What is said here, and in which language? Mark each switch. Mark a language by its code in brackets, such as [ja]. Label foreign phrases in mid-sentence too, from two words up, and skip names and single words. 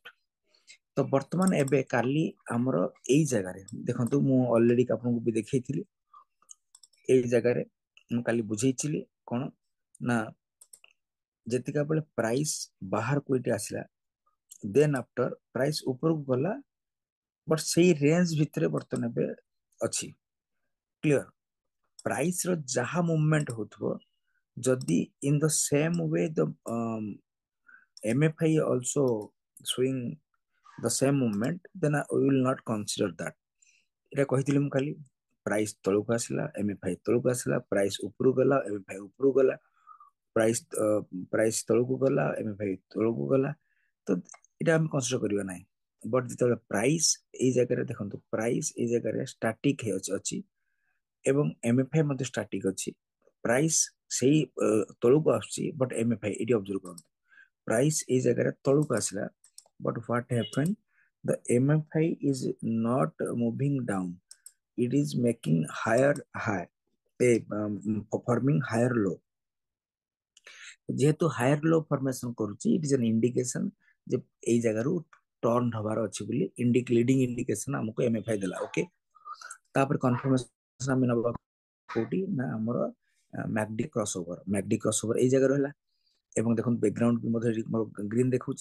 [or] ତ ବର୍ତ୍ତମାନ ଏବେ କାଲି ଆମର ଏଇ ଜାଗାରେ ଦେଖନ୍ତୁ, ମୁଁ ଅଲରେଡି ଆପଣଙ୍କୁ ବି ଦେଖେଇଥିଲି, ଏଇ ଜାଗାରେ ମୁଁ କାଲି ବୁଝେଇଥିଲି କ'ଣ ନା ଯେତିକା ବେଳେ ପ୍ରାଇସ୍ ବାହାରକୁ ଏଠି ଆସିଲା, [en] then after price [or] ଉପରକୁ ଗଲା, ବଟ୍ ସେଇ ରେଞ୍ଜ ଭିତରେ ବର୍ତ୍ତମାନ ଏବେ ଅଛି। [en] Clear? price [or] ର ଯାହା ମୁଭମେଣ୍ଟ ହଉଥିବ, ଯଦି [en] in the same way the MFI also showing the same movement, then we will not consider that. [or] এটা କହିଥିଲି ମୁଁ କାଲି, ପ୍ରାଇସ୍ ତଳକୁ ଆସିଲା, MFI ତଳକୁ ଆସିଲା, ପ୍ରାଇସ୍ ଉପରକୁ ଗଲା, MFI ଉପରକୁ ଗଲା, ପ୍ରାଇସ୍ ତଳକୁ ଗଲା, MFI ତଳକୁ ଗଲା, ତ ଏଇଟା ଆମେ କନସିଡର କରିବା ନାହିଁ। ବଟ୍ ଯେତେବେଳେ ପ୍ରାଇସ୍ ଏଇ ଜାଗାରେ ଦେଖନ୍ତୁ, ପ୍ରାଇସ୍ ଏଇ ଜାଗାରେ ଷ୍ଟାଟିକ ଅଛି ଏବଂ MFI ମଧ୍ୟ ଷ୍ଟାଟିକ ଅଛି। ପ୍ରାଇସ୍ ସେଇ ତଳକୁ ଆସୁଛି, ବଟ୍ MFI ଏଇଠି ଅବଜର୍ଭ କରନ୍ତୁ, ପ୍ରାଇସ୍ ଏଇ ଜାଗାରେ ତଳକୁ ଆସିଲା, [en] but what happened, the MFI is not moving down, it is making higher high, forming higher low। [or] ଯେହେତୁ [en] higher low formation [or] କରୁଛି, [en] it is an indication [or] ଯେ ଏଇ ଜାଗାରୁ ଟର୍ନ ହବାର ଅଛି ବୋଲି [en] leading indication [or] ଆମକୁ MFI ଦେଲା। ଓକେ, ତାପରେ କନଫର୍ମେସନ ଆମେ ନବା କୋଉଠି ନା ଆମର [en] MACD cross over [or] ଏଇ ଜାଗାରେ ହେଲା, ଏବଂ ଦେଖନ୍ତୁ ବ୍ୟାକଗ୍ରାଉଣ୍ଡ ବି ମଧ୍ୟ ଗ୍ରୀନ ଦେଖଉଛି।